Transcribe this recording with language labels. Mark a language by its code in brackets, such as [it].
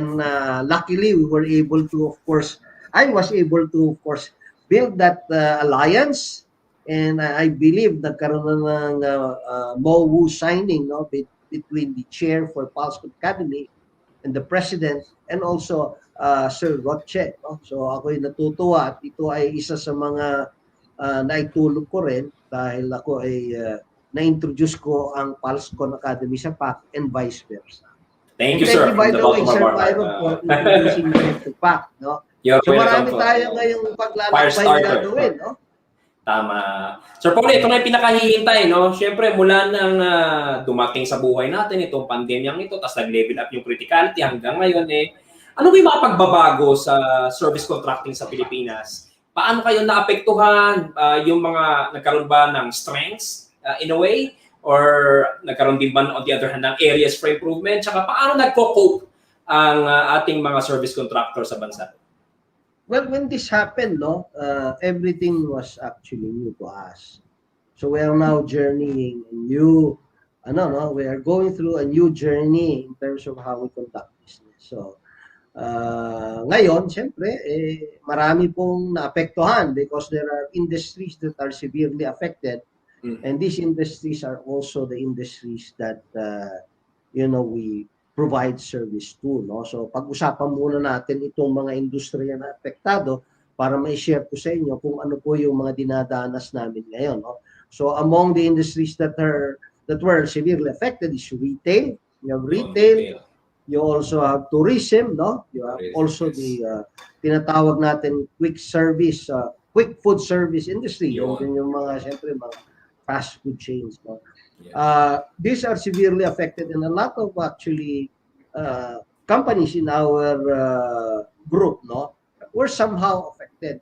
[en] And luckily, we were able to, of course, I was able to, of course, build that alliance. And I believe [tl] nagkaroon na ng [en] MOU signing, no, between the chair for PALSCON Academy and the president, and also Sir Roche. No? [tl] So ako'y natutuwa at ito ay isa sa mga naitulong ko rin dahil ako ay na-introduce ko ang PALSCON Academy sa PAC and vice versa. [en] Thank you, sir. By the way, Sir Myron, for introducing me to PAC. [tl] No? So marami tayo ngayong paglalakbay na gagawin. No? Tama. Sir Paul, ito na yung pinakahihintay, no? Siyempre, mula nang dumating sa buhay natin, itong pandemyang ito, tapos nag-level up yung criticality hanggang ngayon, ano yung mga pagbabago sa service contracting sa Pilipinas? Paano kayo naapektuhan? Yung mga nagkaroon ba ng [en] strengths in a way? Or [tl] nagkaroon din ba [en] on the other hand ng areas for improvement? [tl] Tsaka paano nagko-cope ang ating mga service contractor sa bansa? [en] Well, when this happened, everything was actually new to us. So we are now journeying we are going through a new journey in terms of how we conduct business. So [tl] ngayon, siyempre, marami pong naapektuhan [en] because there are industries that are severely affected. And these industries are also the industries that, we provide service to. No? [tl] So pag-usapan muna natin itong mga industriya na apektado para ma-share ko sa inyo kung ano po yung mga dinadanas namin ngayon. No? [en] So among the industries that were severely affected is retail. You have retail. You also have tourism. No? You have also the [tl] tinatawag natin [en] quick food service industry. [tl] Yung mga, siyempre, mga fast food chains. No? [en] These are severely affected, and a lot of actually companies in our group, were somehow affected.